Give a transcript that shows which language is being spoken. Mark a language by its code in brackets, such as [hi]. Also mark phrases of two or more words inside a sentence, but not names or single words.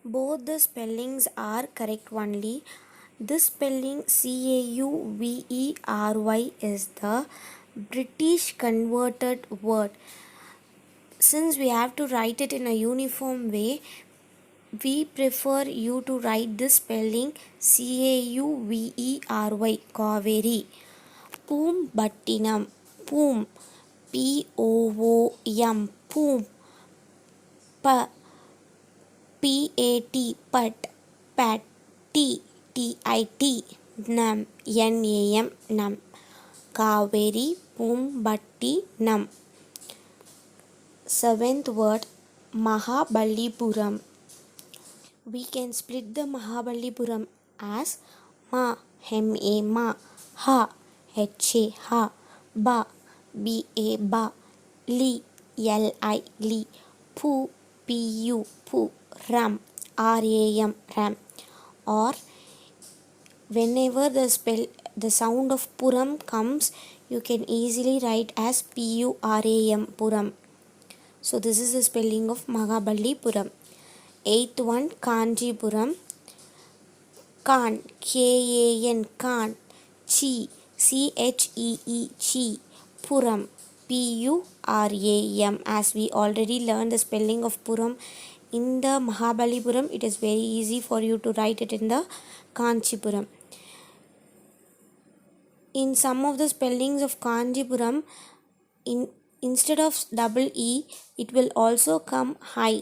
[en] Both the spellings are correct only. This spelling Cauvery is the British converted word. Since we have to write it in a uniform way, we prefer you to write this spelling Cauvery, Kaveri. Poombattinam, Poom, Poom, Poom, Pat, Pat, Tit, Nam, Nam, Kaveri, Poombattinam. Seventh word, Mahabalipuram. We can split the Mahabalipuram as Ma, M-A, Ma, Ha, H-A, Ha, Ba, B-A, Ba, Li, L-I, Li, Pu, P-U, Pu, Ram, R-A-M, Ram. Or whenever the sound of Puram comes, you can easily write as P-U-R-A-M, Puram. So this is the spelling of Mahabalipuram. Eighth one, Kanjipuram. Kan, K-A-N, Kan. Chi, C-H-E-E, Chi. Puram, P-U-R-A-M. As we already learned the spelling of Puram in the Mahabalipuram, it is very easy for you to write it in the Kanchipuram. In some of the spellings of Kanjipuram, instead of double E, it will also come high.